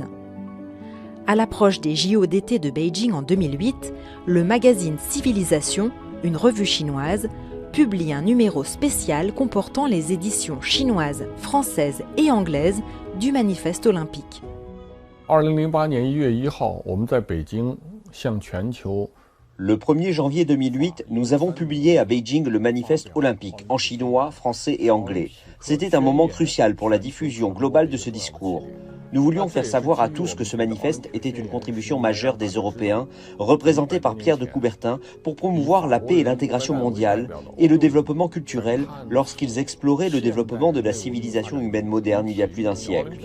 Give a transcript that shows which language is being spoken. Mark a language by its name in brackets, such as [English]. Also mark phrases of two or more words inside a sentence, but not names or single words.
[French] À l'approche des JO d'été de Beijing en 2008, le magazine Civilisation, une revue chinoise, publie un numéro spécial comportant les éditions chinoises, françaises et anglaises du Manifeste olympique. [Chinese] 2008 年1月1号，我们在北京向全球 [French] Le 1er janvier 2008, nous avons publié à Beijing le manifeste olympique en chinois, français et anglais. C'était un moment crucial pour la diffusion globale de ce discours. Nous voulions faire savoir à tous que ce manifeste était une contribution majeure des Européens, représentés par Pierre de Coubertin, pour promouvoir la paix et l'intégration mondiale et le développement culturel lorsqu'ils exploraient le développement de la civilisation humaine moderne il y a plus d'un siècle.